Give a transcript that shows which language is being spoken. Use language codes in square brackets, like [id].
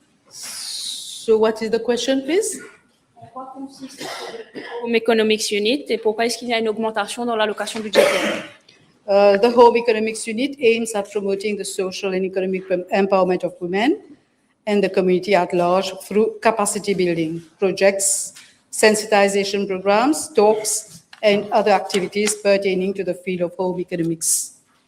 [en] So what is the question, please? [fr] En quoi consiste Home Economics Unit et pourquoi est-ce qu'il y a une augmentation dans l'allocation budgétaire? [en] The Home Economics Unit aims at promoting the social and economic empowerment of women and the community at large through capacity building projects, sensitization programs, talks, and other activities pertaining to the field of home economics.